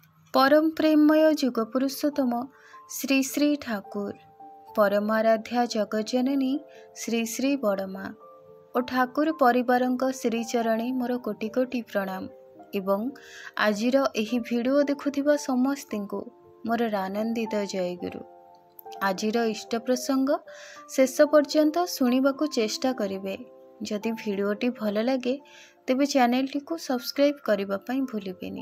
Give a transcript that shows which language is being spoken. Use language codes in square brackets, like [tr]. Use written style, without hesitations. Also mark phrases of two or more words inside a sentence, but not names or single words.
[or] ପରମ ପ୍ରେମମୟ ଯୁଗପୁରୁଷୋତ୍ତମ ଶ୍ରୀ ଶ୍ରୀ ଠାକୁର ପରମାରାଧ୍ୟା ଜଗଜ୍ଜନନୀ ଶ୍ରୀ ଶ୍ରୀ ବଡ଼ମା ଓ ଠାକୁର ପରିବାରଙ୍କ ଶ୍ରୀଚରଣେ ମୋର କୋଟି କୋଟି ପ୍ରଣାମ ଏବଂ ଆଜିର ଏହି ଭିଡିଓ ଦେଖୁଥିବା ସମସ୍ତଙ୍କୁ ମୋର ଆନନ୍ଦିତ ଜୟଗୁରୁ। ଆଜିର ଇଷ୍ଟ ପ୍ରସଙ୍ଗ ଶେଷ ପର୍ଯ୍ୟନ୍ତ ଶୁଣିବାକୁ ଚେଷ୍ଟା କରିବେ। ଯଦି ଭିଡିଓଟି ଭଲ ଲାଗେ ତେବେ ଚ୍ୟାନେଲଟି କୁ ସବସ୍କ୍ରାଇବ କରିବା ପାଇଁ ଭୁଲିବେନି।